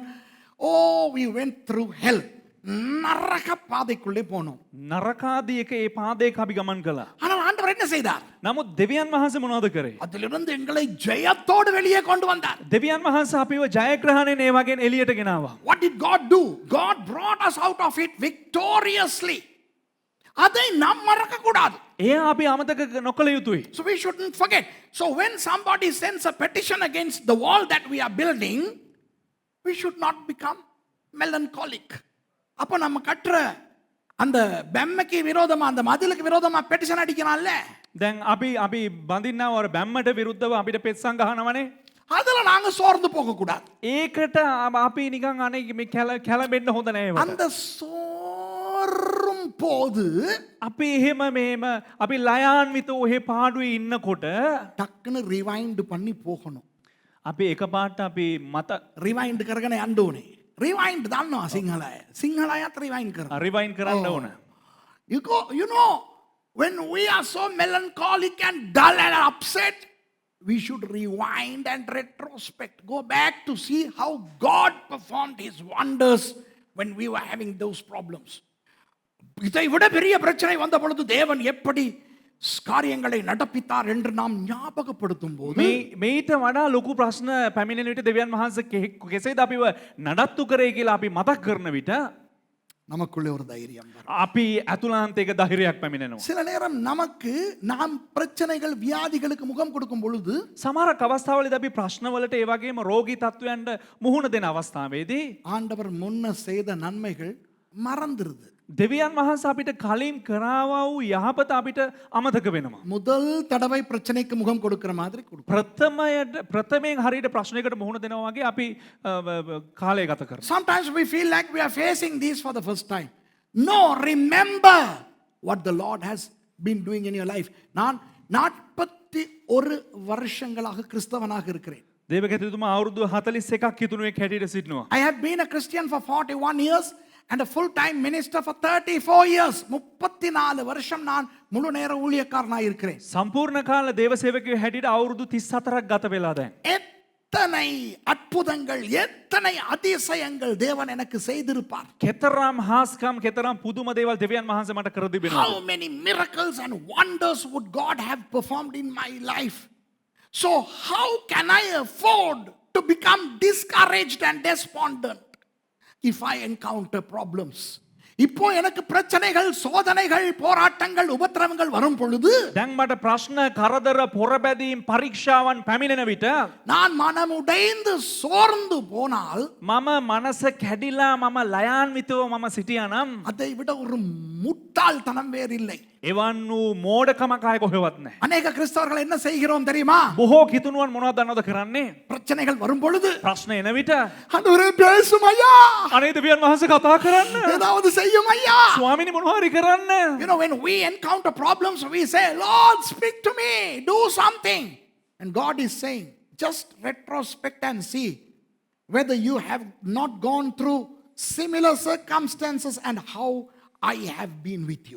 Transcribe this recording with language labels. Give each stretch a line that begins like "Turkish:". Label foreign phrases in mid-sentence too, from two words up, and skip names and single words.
English: Oh, we went through hell.
Tamil: நரக பாதைக்குள்ளே போனோம்.
Sinhala: නරකාදී එක ඒ පාදයක අපි ගමන් කළා.
Tamil: ஆனால் ஆண்டவர் என்ன செய்தார்?
Sinhala: නමුත් දෙවියන් වහන්සේ මොනවද කරේ?
Tamil: அதிலிருந்து எங்களை ஜெயத்தோடு வெளியே கொண்டு வந்தார்.
Sinhala: දෙවියන් වහන්සේ අපිව ජයග්‍රහණයෙන් ඒ වගේන් එළියට ගෙනාවා.
English: What did God do? God brought us out of it victoriously.
Tamil: அதை நாம் மறக்க கூடாது.
Sinhala: ඒ අපි අමතක නොකළ යුතුයි.
English: So we shouldn't forget. So when somebody sends a petition against the wall that we are building, we should not become melancholic.
Tamil: அப்ப நம்ம கட்டுற அந்த பெம்மைக்கு விரோதமா, அந்த மதிலுக்கு விரோதமா பெட்டிஷன் அடிக்கலாம்ல.
Sinhala: දැන් අපි බඳින්නව අර බැම්මට විරුද්ධව අපිට පෙත්සම් ගහනවනේ.
Tamil: அதுல நாங்க சோர்ந்து போக கூடாது.
Sinhala: ඒකට අපි නිකන් අනේ මේ කැළඹෙන්න හොඳ නෑ ඒවට.
Tamil: அந்த சோரும் போது
Sinhala: අපි එහෙම මෙහෙම අපි ලයාන්විත ඔහෙ පාඩුවේ ඉන්නකොට
Tamil: டக்குன்னு ரிவைண்ட் பண்ணி போகணும்.
Sinhala: අපි එකපාරට අපි මත රිවයින්ඩ් කරගෙන යන්න ඕනේ. රිවයින්ඩ් දන්නවා සිංහලය. සිංහලයත් රිවයින්ඩ් කරනවා. රිවයින් කරන්න ඕන.
English: You know, when we are so melancholic and dull and upset, we should rewind and retrospect. Go back to see how God performed his wonders when we were having those problems.
Tamil: இதை விட பெரிய பிரச்சனை வந்த பொழுது தேவன் எப்படி காரியங்களை நடப்பித்தார் என்று நாம் ஞாபகப்படுத்தும் போது
Sinhala: මේට වඩා ලොකු ප්‍රශ්න පැමිණෙන විට දෙවියන් වහන්සේ කෙසේද අපිව නඩත්තු කරේ කියලා අපි මතක් කරන විට
Tamil: நமக்குள்ளே ஒரு தைரியம் வரும்.
Sinhala: අපි ඇතුළාන්තයක ධෛර්යයක් පැමිණෙනවා.
Tamil: சில நேரம் நமக்கு நாம் பிரச்சனைகள் வியாதிகளுக்கு முகம் கொடுக்கும் பொழுது
Sinhala: සමහරක් අවස්ථාවලදී අපි ප්‍රශ්නවලට ඒ වගේම රෝගී තත්වයන්ට මුහුණ දෙන අවස්ථාවේදී
Tamil: ஆண்டவர் முன்ன செய்த நன்மைகள் மறந்துருது.
Sinhala: දෙවියන් වහන්සේ අපිට කලින් කරාවා වූ යහපත අපිට අමතක වෙනවා.
Tamil: முதல் தடவை பிரச்சனைக்கு முகம் கொடுக்கிற மாதிரி கொடுக்கும்.
Sinhala: ප්‍රථමයෙන් හරියට ප්‍රශ්නයකට මුහුණ දෙනවා වගේ අපි කාලය ගත කරනවා.
English: Sometimes we feel like we are facing these for the first time. No, remember what the Lord has been doing in your life.
Tamil: நான் 41 வருஷங்களாக கிறிஸ்தவனாக இருக்கிறேன்.
Sinhala: දේවගතතුමා අවුරුදු 41ක් කිතුණුවෙක් හැටියට සිටිනවා.
English: I have been a Christian for 41 years and a full-time minister for 34 years.
Tamil: 34 வருஷம் நான் முழு நேர ஊழியக்காரனாக இருக்கிறேன்.
Sinhala: සම්පූර්ණ කාල දේව සේවකයෙක් හැටියට අවුරුදු 34ක් ගත වෙලා දැන්.
Tamil: எத்தனை அற்புதங்கள் எத்தனை அதிசயங்கள் தேவன் எனக்கு செய்திருப்பார்.
Sinhala: කෙතරම් හාස්කම් කෙතරම් පුදුම දේවල් දෙවියන් වහන්සේ මට කර තිබෙනවා.
English: How many miracles and wonders would God have performed in my life? So how can I afford to become discouraged and despondent if I encounter problems?
Tamil: இப்போ எனக்கு பிரச்சனைகள் சோதனைகள் போராட்டங்கள் உபத்திரவங்கள் வரும் பொழுது
Sinhala: දැන් මට ප්‍රශ්න කරදර පොරබැදීම් පරීක්ෂාවන් පැමිණෙන විට
Tamil: நான் மனமுடைந்து சோர்ந்து போனால்
Sinhala: මම මනස කැඩිලා මම ලයාන්විතව මම සිටියානම්
Tamil: அதை விட ஒரு முட்டாள்தனம் வேறில்லை.
Sinhala: එවන් වූ මෝඩකමක් ආයේ කොහෙවත් නැහැ.
Tamil: அநேக கிறிஸ்தவர்கள் என்ன செய்கிறோம் தெரியுமா?
Sinhala: බොහෝ කිතුණුවන් මොනවද දන්නවද කරන්නේ?
Tamil: பிரச்சனைகள் வரும் பொழுது
Sinhala: ප්‍රශ්න එන විට
Tamil: ஆண்டவரே பேசும் ஐயா,
Sinhala: අනේ දෙවියන් වහන්සේ කතා කරන්න.
Tamil: ஏதாவது செய்யும் ஐயா.
Sinhala: ස්වාමීනි මොනවා හරි කරන්න.
English: You know, when we encounter problems, we say, Lord, speak to me, do something. And God is saying, just retrospect and see whether you have not gone through similar circumstances and how I have been with you.